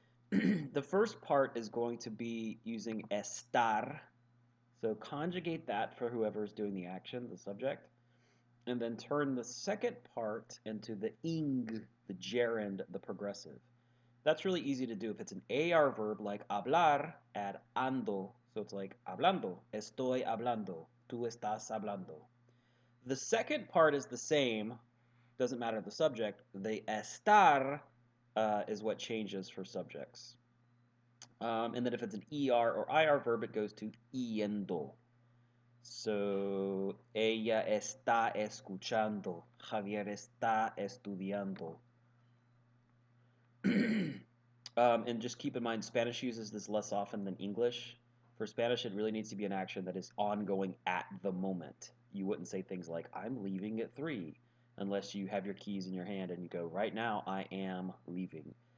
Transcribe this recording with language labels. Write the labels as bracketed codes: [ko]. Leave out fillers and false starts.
[en] The first part is going to be using estar, so conjugate that for whoever is doing the action, the subject, and then turn the second part into the ing, the gerund, the progressive. That's really easy to do. If it's an AR verb like hablar, add ando. So it's like [es] hablando, estoy hablando, tú estás hablando. [en] The second part is the same, doesn't matter the subject. The estar is what changes for subjects. And then if it's an ER or IR verb, it goes to yendo. [es] So, ella está escuchando. Javier está estudiando. [en] And just keep in mind, Spanish uses this less often than English. For Spanish, it really needs to be an action that is ongoing at the moment. You wouldn't say things like, I'm leaving at 3, unless you have your keys in your hand and you go, right now, I am leaving.